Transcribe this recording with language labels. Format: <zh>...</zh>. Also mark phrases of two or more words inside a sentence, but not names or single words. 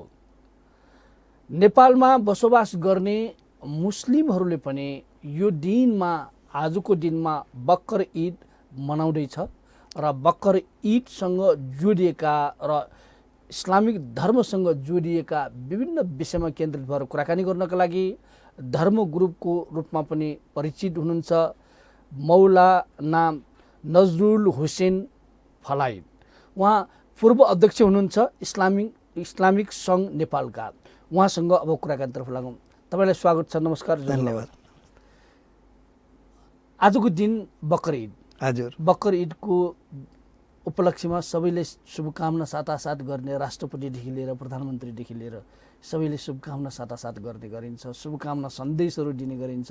<ne>नेपालमा बसोबास गर्ने मुस्लिमहरूले पनि यो दिनमा, आजको दिनमा बकर ईद मनाउँदैछ र बकर ईदसँग जोडिएका र इस्लामिक धर्मसँग जोडिएका विभिन्न विषयमा केन्द्रित भएर कुराकानी गर्नका लागि धर्म ग्रुपको रूपमा पनि परिचित हुनुहुन्छ मौलाना नजरुल हुसैन फलाइद। उहाँ पूर्व अध्यक्ष हुनुहुन्छ इस्लामिक सङ्घ नेपालका। उहाँसँग अब कुराकानीतर्फ लागौँ। तपाईँलाई स्वागत छ, नमस्कार, धन्यवाद। आजको दिन बकर ईद। हजुर, बकर ईदको उपलक्ष्यमा सबैले शुभकामना साटासाट गर्ने, राष्ट्रपतिदेखि लिएर प्रधानमन्त्रीदेखि लिएर सबैले शुभकामना साटासाट गर्ने गरिन्छ, शुभकामना सन्देशहरू दिने गरिन्छ।</ne>